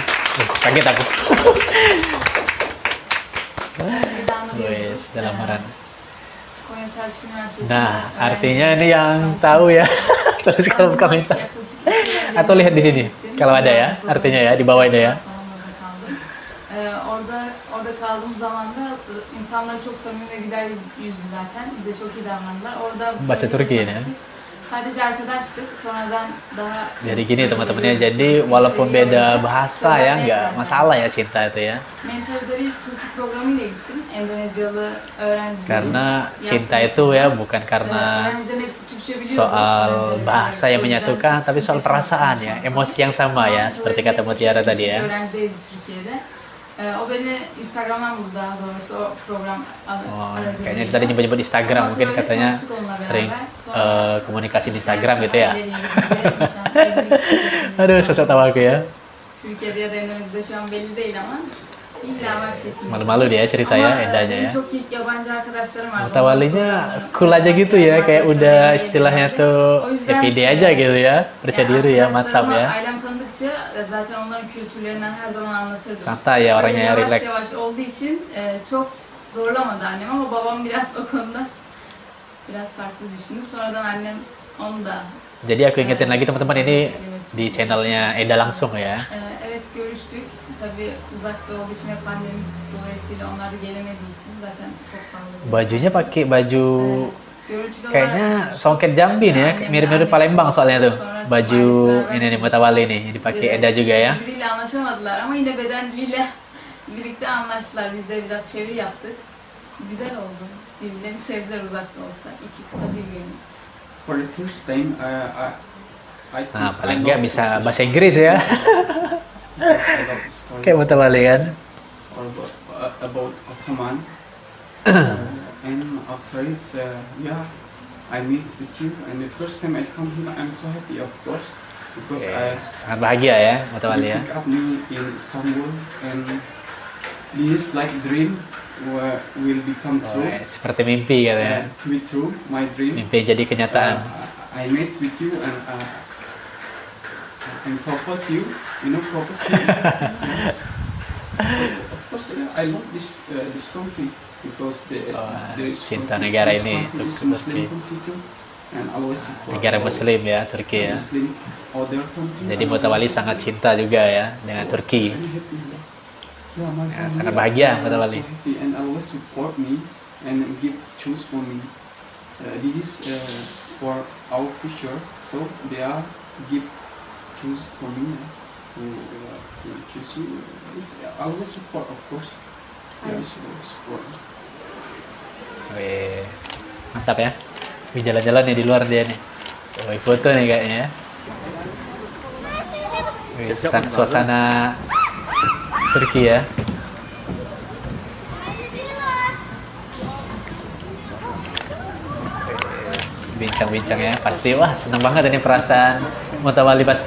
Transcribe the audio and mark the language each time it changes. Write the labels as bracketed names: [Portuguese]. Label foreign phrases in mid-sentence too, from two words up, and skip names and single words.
[Indonesian] Kaget aku. Wes dalam lamaran. Nah, artinya ini yang tahu ya. Terus kalau komentar atau lihat di sini kalau ada ya, artinya ya di bawah ada ya. [Turkish] Orada kaldığım zaman da insanlar çok samimi ve güler yüzlü zaten. Bize çok iyi davrandılar. Orada [Indonesian] Baca Türkiye ya. [Turkish] Sadece arkadaştık. Sonradan daha [Indonesian] Jadi gini teman-temannya. Jadi walaupun beda bahasa ya, nggak masalah ya cinta itu ya. [Turkish] Mentorları Türkçe programıyla gittim. Endonezyalı öğrenciler. [Indonesian] Karena cinta itu ya bukan karena soal bahasa yang menyatukan, tapi soal perasaan ya, emosi yang sama ya, seperti kata Mutiara tadi ya. [Turkish] O beni Instagram'dan buldu daha doğrusu o program aracılığıyla. [Indonesian] Kayaknya tadi nyebut-nyebut Instagram, mungkin katanya sering komunikasi di Instagram gitu ya. Aduh, sosok tahu aku ya. [Turkish] Türkiye'de ya da Endonezya'da şu an belli değil ama illa var şeklinde. [Indonesian] Malu-malu dia cerita ya, Endanya ya. [Turkish] Çok iyi yabancı arkadaşlarım var. [Indonesian] Mutawalinya cool aja gitu ya, kayak udah istilahnya tuh ya pede aja gitu ya, percaya diri ya, mantap ya. [Turkish] Ailem tanıdıkça zaten onların kültürlerinden her zaman anlatırdım. [Indonesian] Santai ya orangnya ya, relax. [Turkish] Yavaş yavaş olduğu için çok zorlamadı annem ama babam biraz o konuda biraz farklı düşündü. Sonradan annem onu da. [Indonesian] Jadi aku ingetin lagi teman-teman, ini di channelnya Eda langsung ya. [Turkish] Evet görüştük. Tabii uzakta olduğu için ve pandemi dolayısıyla onlar da gelemediği için zaten çok pahalı. Bajunya pakai baju kayaknya songket Jambi nih ya, mirip-mirip Palembang soalnya tuh. Baju ini nih Mutawali nih, dipakai Eda juga ya. Birbiriyle anlaşamadılar ama yine beden diliyle birlikte anlaştılar. Biz de biraz çeviri yaptık. Güzel oldu. Birbirlerini sevdiler uzakta olsa. İki kıta birbirini. [English] For the first time, I [Indonesian] Nah, paling nggak bisa bahasa Inggris ya. Kayak Mutawali kan. [English] About Ottoman. And after it's, yeah, I meet with you. And the first time I come here, I'm so happy, of course, because [Indonesian] sangat bahagia ya Mutawali ya. [English] pick up me in Istanbul, and this like dream will become true. [Indonesian] Seperti mimpi katanya. [English] To be true, my dream. [Indonesian] Mimpi jadi kenyataan. [English] I met with you and propose you know, propose you. So, of course, I love this country because the [Indonesian] cinta negara ini Turki. [English] And always [Indonesian] Negara Muslim ya, Turki ya. [English] Muslim, other country. [Indonesian] Jadi Mutawali sangat cinta juga ya dengan Turki. [English] Yeah, my [Indonesian] Ya, [English] family [Indonesian] sangat bahagia [English] are [Indonesian] Mutawali. [English] so happy and always support me and give choose for me. This is for our future, so they are give choose for me to choose you. I will support, of course. Yes, support. [Indonesian] Wih, mantap ya. Wih, jalan-jalan nih di luar dia nih. Wih, foto nih kayaknya ya. Wih, suasana Turki ya. Bincang-bincang ya, pasti wah seneng banget ini perasaan Mutawali pasti.